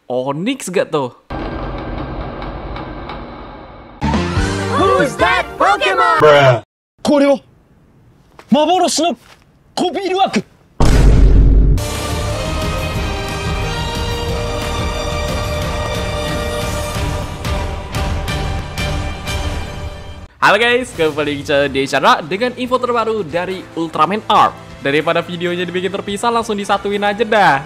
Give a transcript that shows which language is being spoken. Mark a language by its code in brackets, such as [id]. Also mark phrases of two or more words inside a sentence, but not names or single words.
[id] Onyx gak tuh? [en] Who's that Pokemon? [ja] これは幻のコピールワーク。 [id] Halo guys, kembali di channel dengan info terbaru dari Ultraman Arc. Daripada videonya dibikin terpisah, langsung disatuin aja dah.